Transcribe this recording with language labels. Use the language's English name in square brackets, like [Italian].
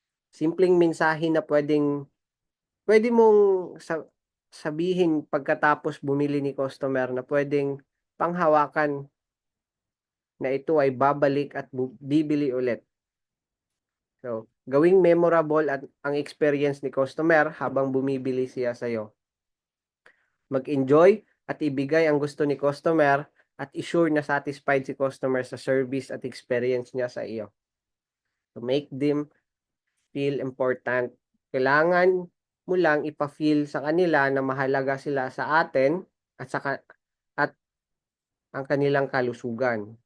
[Filipino] Simpleng mensahe na pwede mong sabihin pagkatapos bumili ni customer na pwedeng panghawakan na ito ay babalik at bibili ulit. So, gawing memorable at ang experience ni customer habang bumibili siya sa iyo. Mag-enjoy at ibigay ang gusto ni customer at i-sure na satisfied si customer sa service at experience niya sa iyo. [English] To make them feel important. [Filipino] Kailangan mo lang ipa-feel sa kanila na mahalaga sila sa atin at ang kanilang kalusugan.